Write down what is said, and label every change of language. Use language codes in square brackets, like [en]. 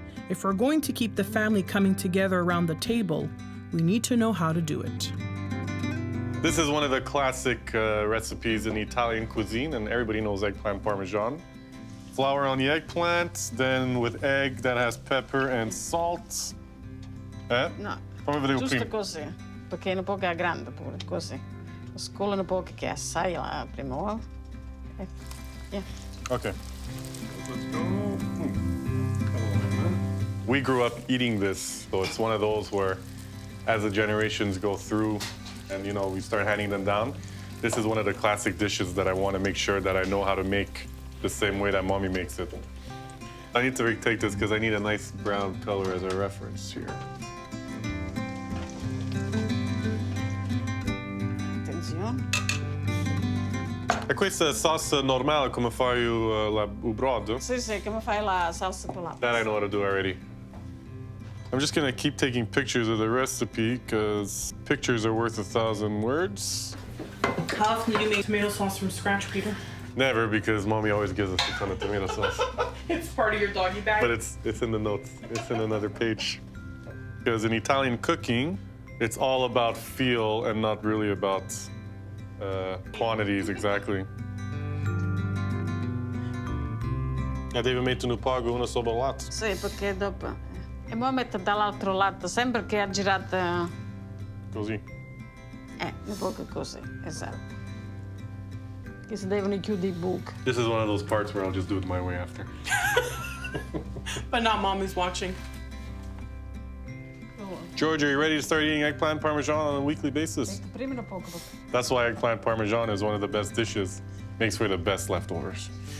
[en] If we're going to keep the family coming together around the table, we need to know how to do it. This is one of the classic recipes in Italian cuisine, and everybody knows eggplant parmesan. Flour on the eggplant, then with egg that has pepper and salt. [it] No, Fammi vedere giusto prima. così, perché un po' che è grande pure, così. Lo scolano un po' che assai la prima volta. Yeah. [en] Okay. Let's go. We grew up eating this, so it's one of those where, as the generations go through, and you know we start handing them down, this is one of the classic dishes that I want to make sure that I know how to make the same way that mommy makes it. I need to retake this because I need a nice brown color as a reference here. [it] Attenzione. E questa salsa normale come fai il brodo? Sì, come fai la salsa con la [en] That I know how to do already. I'm just gonna keep taking pictures of the recipe because pictures are worth 1,000 words. How often do you make tomato sauce from scratch, Peter? Never, because mommy always gives us a ton of tomato sauce. It's part of your doggy bag. But it's in the notes. It's in another page. Because in Italian cooking, it's all about feel and not really about quantities exactly. [it] E devi mettere un pago una sopra l'altra. Sì, perché dopo... E poi metto dall'altro lato, sempre che ha girato... Così. Un po' così, esatto. Che si devono chiudere i buchi. [en] This is one of those parts where I'll just do it my way after. But now mom is watching. George, are you ready to start eating eggplant parmesan on a weekly basis? [it] Prima poco. [en] That's why eggplant parmesan is one of the best dishes. Makes for the best leftovers.